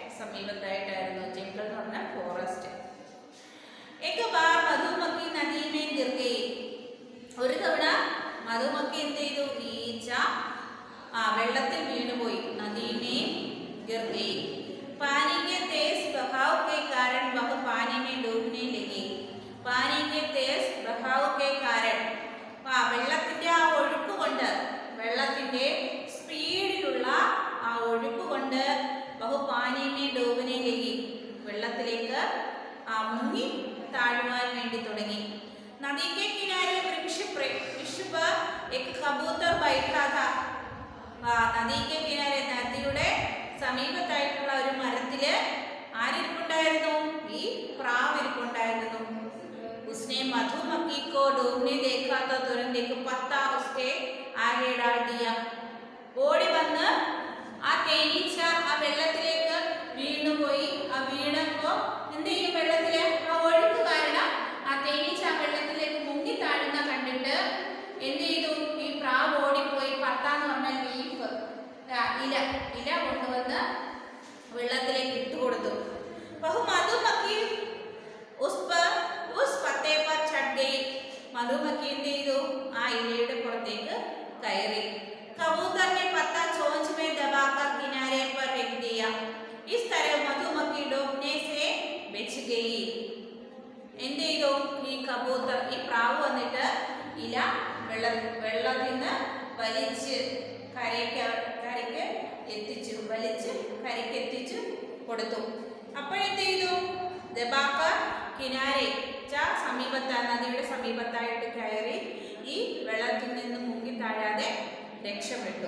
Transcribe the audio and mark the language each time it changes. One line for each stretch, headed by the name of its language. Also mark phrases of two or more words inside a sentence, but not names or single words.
Malayalam: സമീപത്തായിട്ടായിരുന്നു. ജംഗിൾ എന്ന് പറഞ്ഞാൽ ഫോറസ്റ്റ്.
Hindi: एक बार मधुमक्खी नदी में गिर गई.
Malayalam: ഒരു തവണ മധുമക്കി എന്ത് ചെയ്തു? ഈച്ച വെള്ളത്തിൽ വീണുപോയി.
Hindi: नदी में गिर गई. पानी के तेज बहाव के कारण वह पानी में डूबने लगी. पानी के तेज बहाव के कारण
Malayalam: വെള്ളത്തിന്റെ ആ ഒഴുക്ക് കൊണ്ട്, വെള്ളത്തിന്റെ സ്പീഡിലുള്ള ആ ഒഴുക്ക് കൊണ്ട്
Hindi: वह पानी में डूबने लगी,
Malayalam: വെള്ളത്തിലേക്ക് മുങ്ങി താഴുവാൻ വേണ്ടി തുടങ്ങി.
Hindi: നദി के किनारे वृक्ष पर एक कबूतर बैठा था. നദി के किनारे,
Malayalam: നദിയുടെ സമീപത്തായിട്ടുള്ള ഒരു മരത്തില് ആരിപ്പുണ്ടായിരുന്നു? ഈ പ്രാവ് ഇരിപ്പുണ്ടായിരുന്നു.
Hindi: उसने मधुमक्खी को डूबने देखा तो तुरंत एक पत्ता उसके आगे डाल दिया.
Malayalam: ഓടി വന്ന് ആ തേനീച്ച ആ വെള്ളത്തിലേക്ക് വീണുപോയി. ആ വീണപ്പോ എന്ത് ചെയ്യും? വെള്ളത്തിലെ ആ ഒഴുക്ക് കാരണം ആ തേനീച്ച ആ വെള്ളത്തിലേക്ക് മുങ്ങി താഴുന്ന കണ്ടിട്ട് എന്ത് ചെയ്തു? ഈ പ്രാവ് ഓടിപ്പോയി പത്ത എന്ന് പറഞ്ഞാൽ ലീഫ്, ഇല കൊണ്ടുവന്ന് വെള്ളത്തിലേക്ക് ഇട്ടുകൊടുത്തു.
Hindi: മധുമക്കി उस पत्ते पर चढ़ गई.
Malayalam: मधुमक्खी എന്ത് ചെയ്തു? ആ ഇലയുടെ പുറത്തേക്ക് കയറി.
Hindi: कबूतर ने पत्ता चोंच में दबाकर किनारे पर रख दिया. इस तरह मधुमक्खी डूबने से बच गई.
Malayalam: എന്ത് ചെയ്തു? ഈ കബൂത്തർ, ഈ പ്രാവ് വന്നിട്ട് ഇല വെള്ളത്തിൽ നിന്ന് വലിച്ച് കരയ്ക്ക് എത്തിച്ചു കൊടുത്തു. അപ്പോഴെന്ത് ചെയ്തു?
Hindi: दबाकर किनारे,
Malayalam: നദിയുടെ സമീപത്തായിട്ട് കയറി ഈ വെള്ളത്തിൽ നിന്ന് മുങ്ങി താഴാതെ രക്ഷപ്പെട്ടു.